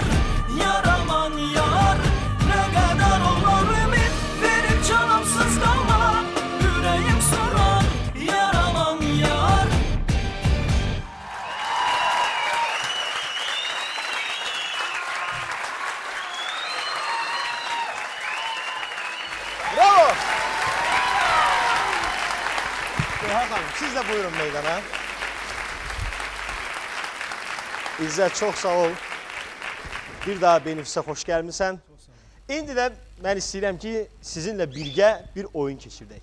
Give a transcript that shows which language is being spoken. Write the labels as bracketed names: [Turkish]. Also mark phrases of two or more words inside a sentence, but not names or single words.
[Turkish] Yaraman yar, ne kadar olur ümit verip canımsız kalmak. Yüreğim sorar, yaraman yar. Bravo. [Azerbaijani] Gövhər xanım, siz de buyurun meydana. İzzət, çox sağ ol. Bir daha benimsə xoş gəlmisən. İndi də mən istəyirəm ki, sizinlə birgə bir oyun keçirdək.